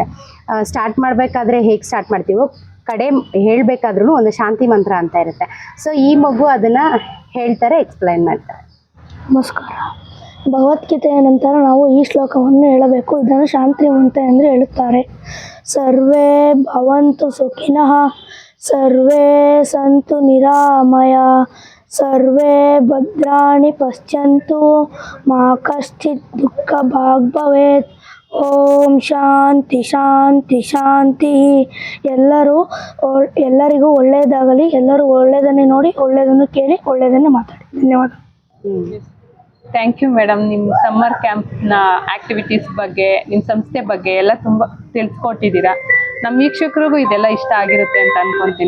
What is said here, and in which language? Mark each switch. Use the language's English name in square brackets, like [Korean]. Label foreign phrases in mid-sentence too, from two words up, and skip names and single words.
[Kannada] ಸ್ಟಾರ್ಟ್ ಮಾಡಬೇಕಾದ್ರೆ ಹೇಗೆ ಸ್ಟಾರ್ಟ್ ಮಾಡ್ತೀವೋ, ಕಡೆ ಹೇಳಬೇಕಾದ್ರೂ ಒಂದು ಶಾಂತಿ ಮಂತ್ರ ಅಂತ ಇರುತ್ತೆ. ಸೊ ಈ ಮಗು ಅದನ್ನು ಹೇಳ್ತಾರೆ, ಎಕ್ಸ್ಪ್ಲೈನ್ ಮಾಡ್ತಾರೆ. ನಮಸ್ಕಾರ. ಭಗವದ್ಗೀತೆಯ ನಂತರ ನಾವು ಈ ಶ್ಲೋಕವನ್ನು ಹೇಳಬೇಕು. ಇದನ್ನು ಶಾಂತಿ ಮಂತ್ರ ಎಂದು ಹೇಳುತ್ತಾರೆ. [Sanskrit] ಸರ್ವೇ ಭವಂತು ಸುಖಿನಃ, ಸರ್ವೇ ಸಂತು ನಿರಾಮಯ, ಸರ್ವೇ ಭದ್ರಾಣಿ ಪಶ್ಯಂತು, ಮಾ ಕಶ್ಚಿತ್ ದುಃಖ ಭಾಗ್ ಭವೇತ್. ಓಂ ಶಾಂತಿ ಶಾಂತಿ ಶಾಂತಿ. [Kannada] ಎಲ್ಲರಿಗೂ ಒಳ್ಳೆಯದಾಗಲಿ. ಎಲ್ಲರೂ ಒಳ್ಳೆಯದನ್ನೇ ನೋಡಿ, ಒಳ್ಳೆಯದನ್ನು ಕೇಳಿ, ಒಳ್ಳೆಯದನ್ನೇ ಮಾತಾಡಿ. ಧನ್ಯವಾದ. [English] thank you madam. [Kannada] ನಿಮ್ಮ [English] summer campನ activities [Kannada] ಬಗ್ಗೆ, ನಿಮ್ಮ ಸಂಸ್ಥೆ ಬಗ್ಗೆ ಎಲ್ಲ ತುಂಬ ತಿಳಿಸ್ಕೊಟ್ಟಿದ್ದೀರಾ. ನಮ್ಮ ವೀಕ್ಷಕರಿಗೂ ಇದೆಲ್ಲ ಇಷ್ಟ ಆಗಿರುತ್ತೆ ಅಂತ ಅಂದ್ಕೊತೀನಿ.